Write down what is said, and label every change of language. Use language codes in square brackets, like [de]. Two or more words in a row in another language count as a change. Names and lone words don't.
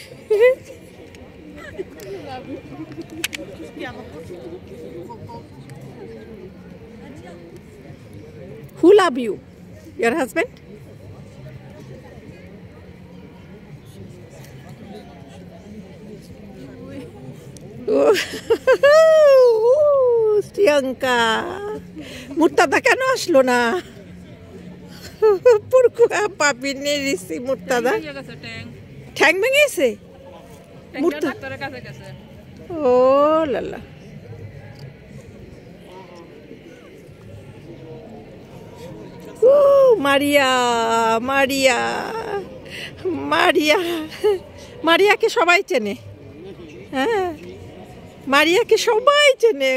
[en] Who love you? Your husband? Stianka. [bn] Murtada কেন আসলো না? [fr] Pourquoi pas venir ici, Murtada? [bn] ঠ্যাং ভেঙে গেছে? ডাক্তারের কাছে গেছে। [fr] Oh la la. [bn] মারিয়াকে সবাই চেনে। হ্যাঁ, মারিয়াকে সবাই চেনে।